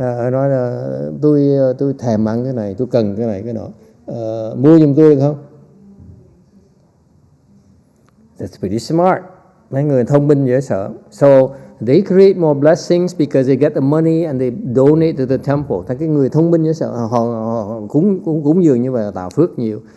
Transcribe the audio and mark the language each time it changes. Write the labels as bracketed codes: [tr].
[vi] Nói là tôi thèm ăn cái này, tôi cần cái này cái nọ, mua giùm tôi được không? [en] That's pretty smart. [vi] Mấy người thông minh dễ sợ. [en] So they create more blessings because they get the money and they donate to the temple. [vi] Cái người thông minh dễ sợ, họ cúng dường như vậy là tạo phước nhiều.